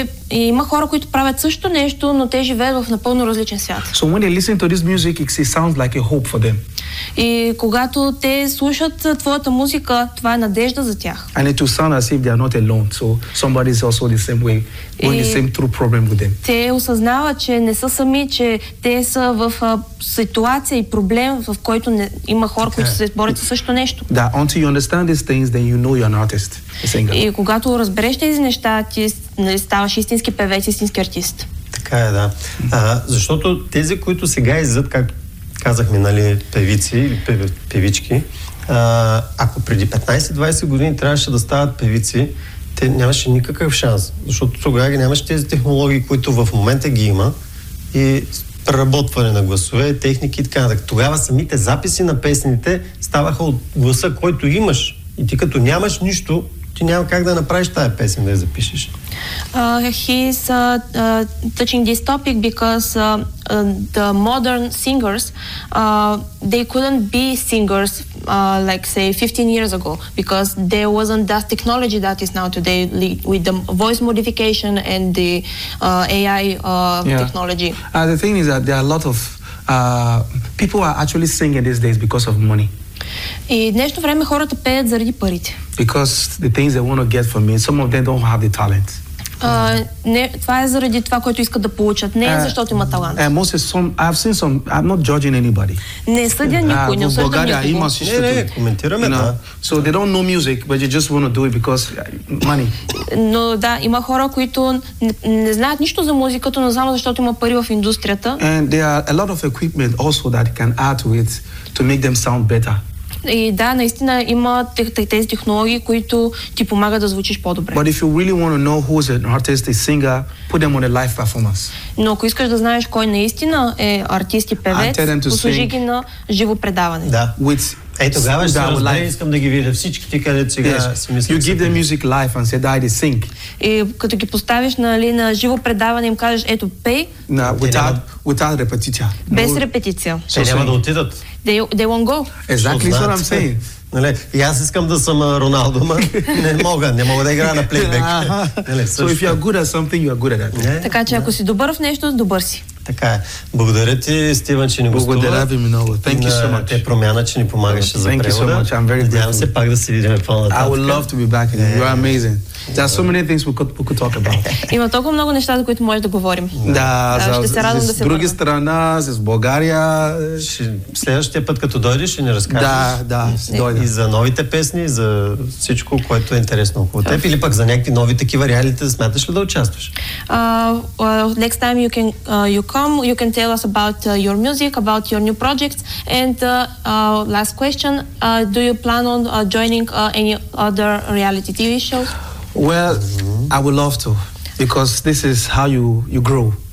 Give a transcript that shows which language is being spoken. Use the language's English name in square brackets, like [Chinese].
[Bulgarian] Има хора, които правят също нещо, но те живеят в напълно различен свят. [English] So when they listen to this music, it sounds like a hope for them. [Bulgarian] И когато те слушат твоята музика, това е надежда за тях. [English] And it will sound as if they are not alone. So somebody is also the same way, going the same through problem with them. [Bulgarian] Те осъзнават, че не са сами, че те са в ситуация и проблем, в който има хора, които се борят със същото нещо. [English] That until you understand these things, then you know you're an artist, a singer. [Bulgarian] И когато разбереш тези неща, ти ставаш истински певец, истински артист. Така е, да. Защото тези, които сега излизат, как казахме, нали, певици или певички, ако преди 15-20 години трябваше да стават певици, те нямаше никакъв шанс. Защото тогава ги нямаше тези технологии, които в момента ги има, и преработване на гласове, техники и така натък. Тогава самите записи на песните ставаха от гласа, който имаш. И ти като нямаш нищо, ти няма как да направиш тая песен, да я запишеш. [English] He's touching this topic because the modern singers, they couldn't be singers like say 15 years ago because there wasn't that technology that is now today with the voice modification and the AI technology. The thing is that there are a lot of people are actually singing these days because of money. [Bulgarian] И днешно време хората пеят заради парите. [English] Because the things they want to get from me, some of them don't have the talent. [Bulgarian] Това е заради това, което искат да получат. Не е защото има талант. [English] I'm not judging anybody. [Bulgarian] Не съдя никой, не осъждам никого. Не, коментираме, да. [English] So they don't know music, but they just want to do it because money. [Bulgarian] Но да, има хора, които не знаят нищо за музиката, но знам защото има пари в индустрията. [English] And there are a lot of equipment also that can add to it to make them sound better. [Bulgarian] И да, наистина има тези технологии, които ти помагат да звучиш по-добре. [English] But if you really want to know who is an artist, a singer, put them on a live performance. [Bulgarian] Но ако искаш да знаеш кой наистина е артист и певец, послужи ги на живо предаване. Да. Тогава ще разбери, искам да ги видя всички ти, където сега си мисля. [English] You give them music live and say, [Bulgarian] "Дай да [English] sing." [Bulgarian] И като ги поставиш на живо предаване, им кажеш, ето, пей. [English] No, without [Bulgarian] репетиция. Без репетиция. Те няма да отидат. [English] They won't go. Exactly what I'm saying. [Bulgarian] Нали, и аз искам да съм Роналдо, ма не мога да играя на плейбек. [English] So if you are good at something, you are good at that. [Bulgarian] Така че ако си добър в нещо, добър си. Така е. Благодаря ти, Стивън, че ни гостува. Благодаря ви много. [English] Thank you so much. [Bulgarian] Те промяна, че ни помагаше за превода. [English] Thank you so much. I'm very grateful. [Bulgarian] Надявам се пак да се видим по-нататък. [English] I would love to be back in you. You are amazing. There are so many things we could talk about. [Bulgarian] Има толкова много неща, за които може да говорим. Да, с други страна, с България. Следващия път, като дойдеш, ще ни разкажеш. Да, да, дойде. И за новите песни, за всичко, което е интересно около теб. Или пък за някакви нови такива реалити, смяташ ли да участваш? [English] Next time you can come, you can tell us about your music, about your new projects. And last question, do you plan on joining any other reality TV shows? Well, I would love to, because this is how you grow.